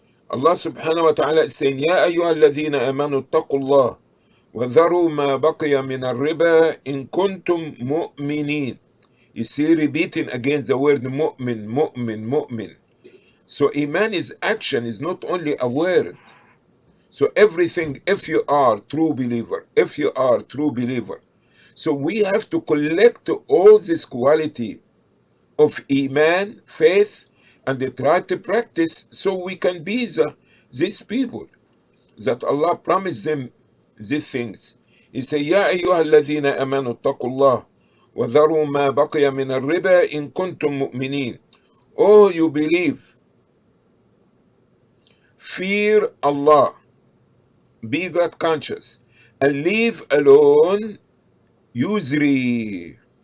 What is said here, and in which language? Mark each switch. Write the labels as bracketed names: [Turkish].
[English] Allah subhanahu wa ta'ala is saying, [Arabic] يا أيها الذين آمنوا اتقوا الله وذروا ما بقي من الربا إن كنتم مؤمنين. [English] You see, repeating again the word mu'min, mu'min, mu'min. So iman is action, is not only a word. So everything, if you are true believer, if you are true believer, so we have to collect all this quality of iman, faith, and they try to practice so we can be these people that Allah promised them these things. He said, [Arabic] يا أيها الذين آمنوا اتقوا الله وذروا ما بقي من الربا إن كنتم مؤمنين. [English] Oh, you believe, fear Allah, be God conscious, and leave alone usury.